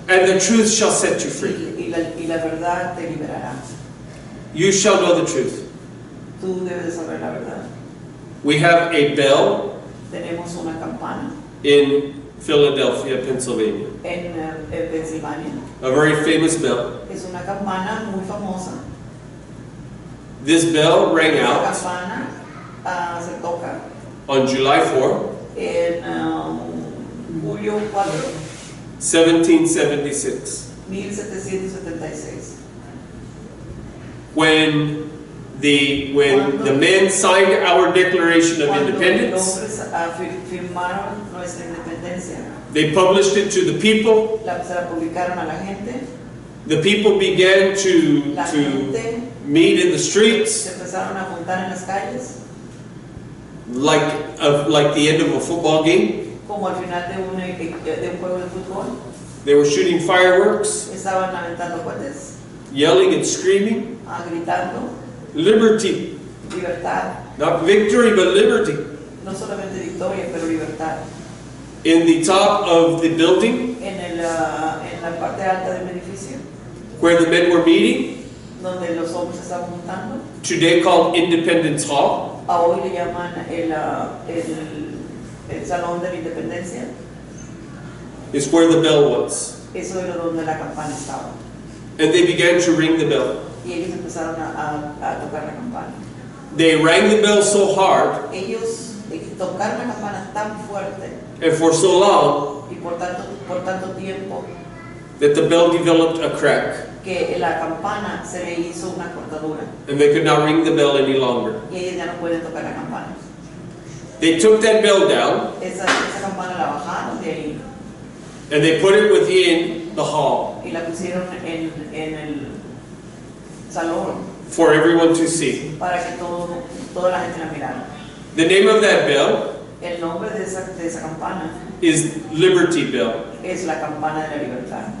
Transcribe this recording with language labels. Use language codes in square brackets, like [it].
[en] and the truth shall set you free. [es] Y la verdad te liberará. [en] You shall know the truth. [es] Tú debes de saber la verdad. [en] We have a bell [es] Tenemos una campana [en] in Philadelphia, Pennsylvania. [es] en Pensilvania. [en] A very famous bell. [es] Es una campana muy famosa. [en] This bell rang [es] Esta [en] out [es] campana se toca [en] on July 4, [es] en julio 4, [en] 1776, [es] 1776. [en] when the men signed our Declaration of [es] Cuando [en] Independence. [es] los hombres firmaron nuestra independencia, [en] They published it to the people. [es] se la publicaron a la gente. [en] The people began [es] La [en] to [es] gente [en] meet in the streets [es] se empezaron a juntar en las calles, [en] like the end of a football game. [es] como al final de un juego de fútbol. [en] They were shooting fireworks, [es] Estaban aventando cohetes, [en] yelling and screaming, [es] gritando, [en] liberty, [es] libertad. [en] not victory, but liberty. [es] No solamente victoria, pero libertad. [en] In the top of the building, [es] En en la parte alta del edificio, [en] where the men were meeting, [es] donde los hombres estaban juntando. [en] today called Independence Hall. [es] A hoy le llaman el Salón de la Independencia. [en] Is where the bell was. [es] Eso era donde la campana estaba. [en] And they began to ring the bell. [es] Y ellos empezaron a tocar la campana. [en] They rang the bell so hard [es] Ellos tocaron la campana tan fuerte [en] and for so long [es] y por tanto tiempo [en] that the bell developed a crack. [es] que la campana se le hizo una cortadura. [en] And they could not ring the bell any longer. [es] Y ellos ya no pueden tocar la campana. [en] They took that bell down [es] Esa campana la bajaron de ahí [en] and they put it within the hall [es] y la pusieron en el salón [en] for everyone to see. [es] para que toda la gente la mirara. [en] The name of that bell [es] El nombre de esa campana [en] is Liberty Bell, [es] es la campana de la libertad.